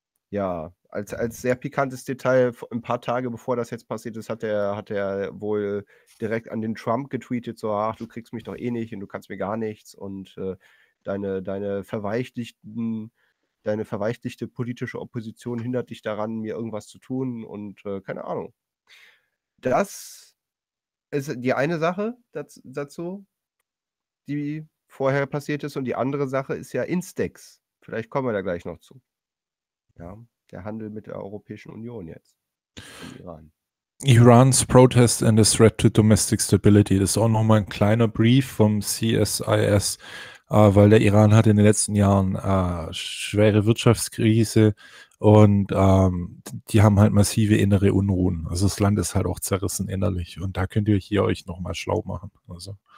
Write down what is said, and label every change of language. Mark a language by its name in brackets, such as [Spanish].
[German] Als sehr pikantes Detail, ein paar Tage bevor das jetzt passiert ist, hat er wohl direkt an den Trump getweetet, so, ach, du kriegst mich doch eh nicht und du kannst mir gar nichts und deine verweichlichte politische Opposition hindert dich daran, mir irgendwas zu tun und keine Ahnung. Das ist die eine Sache dazu, die vorher passiert ist, und die andere Sache ist ja Instex. Vielleicht kommen wir da gleich noch zu. Ja, der Handel mit der Europäischen Union jetzt. Iran. [English] Iran's protest and the threat to domestic stability. [German] Das ist auch nochmal ein kleiner Brief vom CSIS, weil der Iran hat in den letzten Jahren schwere Wirtschaftskrise und die haben halt massive innere Unruhen. Also das Land ist halt auch zerrissen innerlich und da könnt ihr hier euch nochmal schlau machen. Also.